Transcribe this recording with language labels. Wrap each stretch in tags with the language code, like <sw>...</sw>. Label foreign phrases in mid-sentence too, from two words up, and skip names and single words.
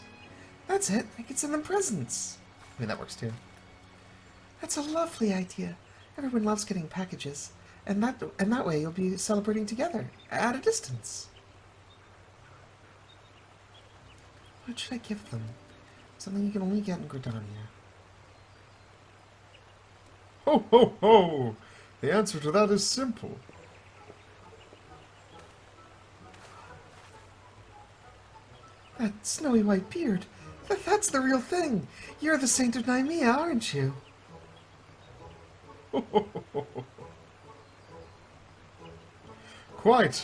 <en>That's it, I can send them presents. I mean, that works too. That's a lovely idea. Everyone loves getting packages. And that way you'll be celebrating together, at a distance. What should I give them? Something you can only get in Gridania. Ho ho ho! The answer to that is simple. That snowy white beard. That's the real thing. You're the Saint of Nymea, aren't you? Ho ho ho ho ho. Quite.</en>